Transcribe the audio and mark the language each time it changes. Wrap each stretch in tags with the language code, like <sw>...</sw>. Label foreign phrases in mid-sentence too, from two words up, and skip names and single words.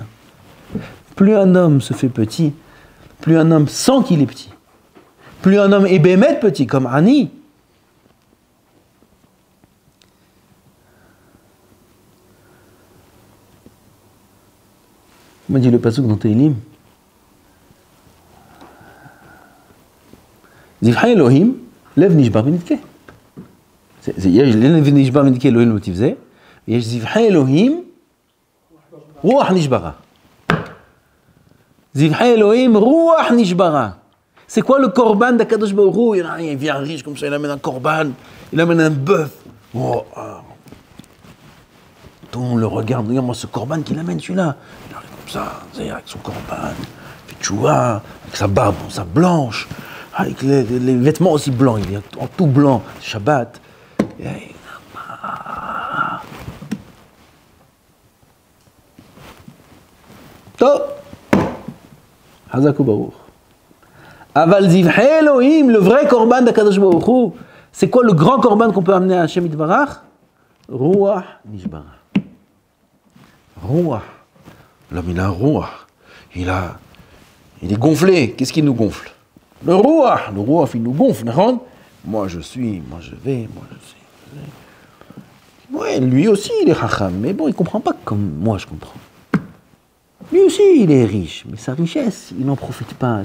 <fr>Plus un homme se fait petit, plus un homme sent qu'il est petit. Plus un homme est bémet petit, comme Ani. Comment dit le pasuk dans Tehillim?</fr> <he>זבחי אלהים, לב נשבר ונדכה. יש לב נשבר ונדכה אלהים לא תבזה, ויש זבחי אלהים, רוח נשברה. זבחי אלהים, רוח נשברה.</he> <fr>C'est quoi le korban d'</fr> <he>הקדוש ברוך הוא?</he> <fr>Il vient riche comme ça, il amène un korban, il amène un bœuf. Oh, tout le monde le regarde, regarde-moi ce korban qu'il amène, celui-là. Il arrive comme ça, avec son korban, il fait tchouva, avec sa barbe, sa blanche, avec les vêtements aussi blancs, il est en tout blanc, Shabbat. Top!</fr> <he>חזקו ברוך. אבל זבחי אלהים,</he> <fr>le vrai korban d'</fr> <he>הקדוש ברוך הוא,</he> <fr>c'est quoi le grand korban qu'on peut amener à</fr> <he>השם יתברך? רוח נשברה. רוח.</he> <fr>L'homme il a un ruach. Il est gonflé. Qu'est-ce qui nous gonfle? Le ruach il nous gonfle. Moi je suis, moi je vais, moi je suis. Ouais, lui aussi il est chacham, mais bon, il comprend pas comme moi je comprends. Lui aussi, il est riche, mais sa richesse, il n'en profite pas.</fr>